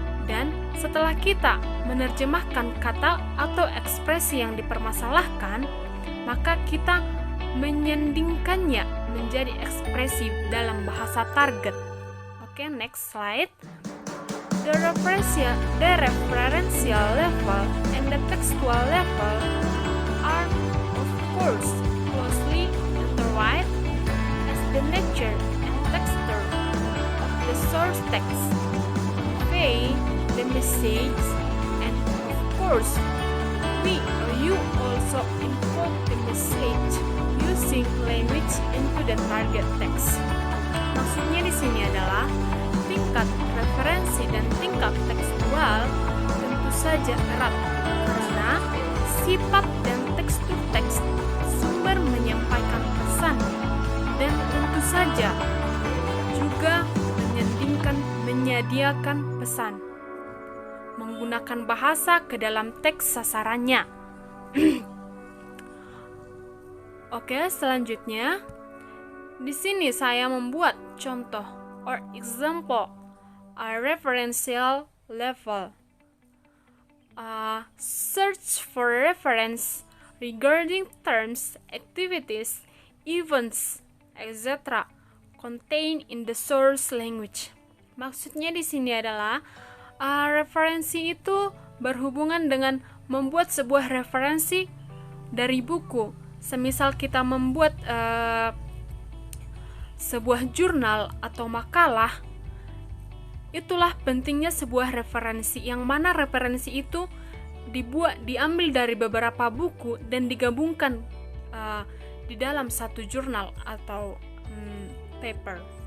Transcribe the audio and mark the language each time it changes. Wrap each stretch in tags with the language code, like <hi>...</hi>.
<id>Dan setelah kita menerjemahkan kata atau ekspresi yang dipermasalahkan, maka kita menyandingkannya menjadi ekspresi dalam bahasa target.</id> <en>Oke, next slide. The referential level and the textual level are, of course, closely intertwined as the nature and texture of the source text convey the message, and of course, we or you also encode the message using language into the target text.</en> <id>Maksudnya di sini adalah tingkat referensi dan tingkat tekstual tentu saja erat karena sifat dan tekstur teks sumber menyampaikan pesan dan tentu saja juga menyediakan pesan menggunakan bahasa ke dalam teks sasarannya. Oke, selanjutnya di sini saya membuat contoh</id> <en>or example a referential level. Search for reference regarding terms, activities, events, etc. contained in the source language.</en> <id>Maksudnya di sini adalah referensi itu berhubungan dengan membuat sebuah referensi dari buku. Semisal kita membuat sebuah jurnal atau makalah, itulah pentingnya sebuah referensi, yang mana referensi itu diambil dari beberapa buku dan digabungkan di dalam satu jurnal atau paper.</id>